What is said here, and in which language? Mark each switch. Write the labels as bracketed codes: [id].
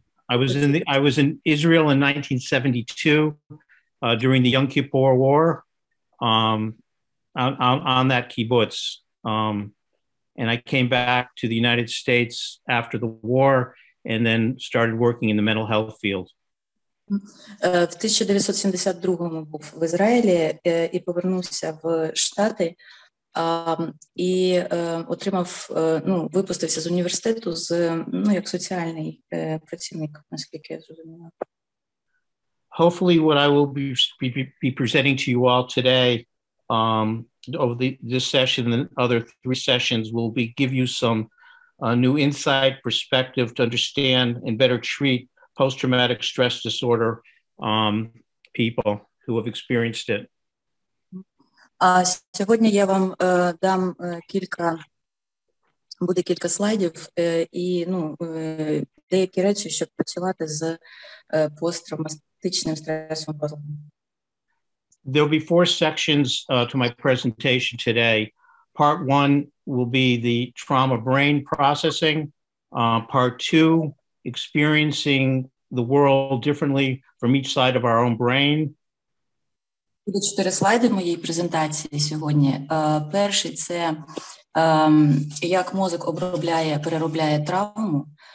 [en] I was in Israel in 1972 during the Yom Kippur War on that kibbutz. And I came back to the United States after the war and then started working in the mental health field. [uk] В 1972-му був в Ізраїлі і повернувся в Штати і отримав, випустився з університету як соціальний працівник, наскільки я зрозуміла. [en] Hopefully what I will be presenting to you all today over this session and other 3 sessions will give you some new insight, perspective to understand and better treat post-traumatic stress disorder people who have experienced it. [uk] Сьогодні я вам дам буде кілька слайдів і деякі речі, щоб працювати з посттравматичним стресовим розладом. [en] There'll be 4 sections to my presentation today. Part 1 will be the trauma brain processing. Part 2, experiencing the world differently from each side of our own brain. [uk] Буде 4 слайди моєї презентації сьогодні. Перший – це як мозок переробляє травму.